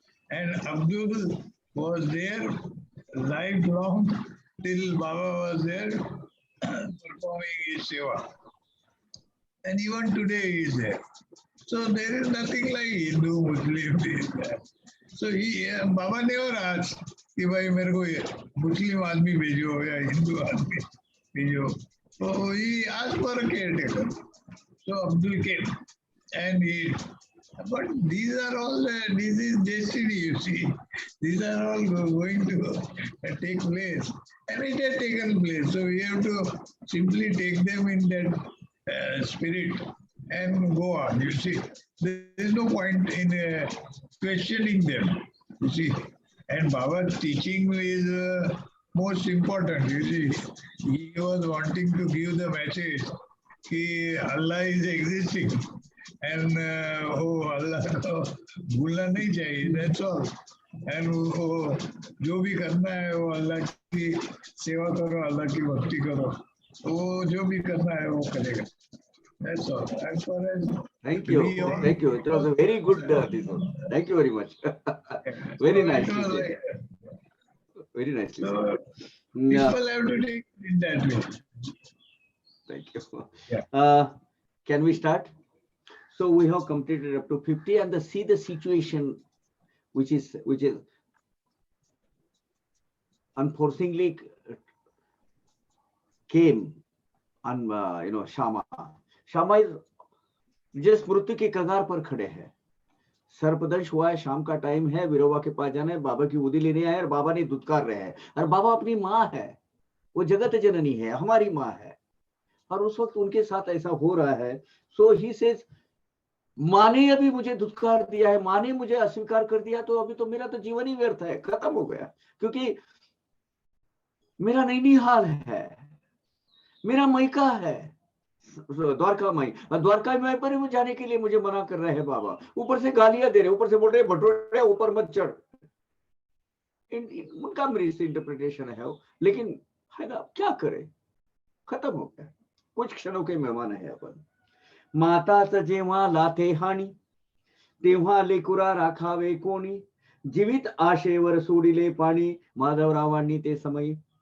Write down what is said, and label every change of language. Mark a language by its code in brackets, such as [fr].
[en] And Abdul was there lifelong till Baba was there performing his seva. And even today he is there. So there is nothing like Hindu, Muslim, this, that. So Baba never asked [hi] कि भाई मेरे को मुस्लिम आदमी भेजो [en] या हिंदू आदमी भेजो. So he asked for a caretaker. So Abdul came, and but these are all, this is destiny, you see. These are all going to take place, and it has taken place. So we have to simply take them in that spirit and go on, you see. There is no point in questioning them, you see. And Baba's teaching is most important, you see. He was wanting to give the message that Allah is existing. [hi] And Allah को भूलना नहीं चाहिए, [en] that's all. [hi] And वो जो भी करना है वो अल्लाह की सेवा करो, अल्लाह की भक्ति करो, वो जो भी करना है वो करेगा. [en] That's all. As far as thank you. It was a very good thank you very much. Very nicely said. Very nicely said. People have to take it in that way. Thank you. Yeah. Can we start? So we have completed up to 50, and see the situation, which is unfortunately came on Shama. Shama is just [hi] मृत्यु के कगार पर खड़े हैं. सर्पदंश हुआ है, शाम का टाइम है, विरोबा के पास जाना है, बाबा की उदी लेने आए और बाबा ने दुत्कार रहे हैं, और बाबा अपनी माँ है, वो जगत जननी है, हमारी माँ है, और उस वक्त उनके साथ ऐसा हो रहा है। [en] so he says, [hi] माँ ने अभी मुझे दुत्कार दिया है, माँ ने मुझे अस्वीकार कर दिया, तो अभी तो मेरा तो जीवन ही व्यर्थ है, खत्म हो गया, क्योंकि मेरा नैनीहाल है, मेरा मैका है, द्वारका माई, द्वारका माई पर भी जाने के लिए मुझे मना कर रहे हैं बाबा, ऊपर से गालियां दे रहे, ऊपर से बोल रहे भटोरे ऊपर मत चढ़। उनका मेरी इंटरप्रिटेशन है वो, लेकिन है ना, क्या करे, खत्म हो गया, कुछ क्षणों के मेहमान है अपन। [mr] माताच जेव्हा लाथे हानी, तेव्हा लेकुरा राखावे कोणी, जीवित आशेवर सोडिले पाणी, माधवरावांनी ते समय।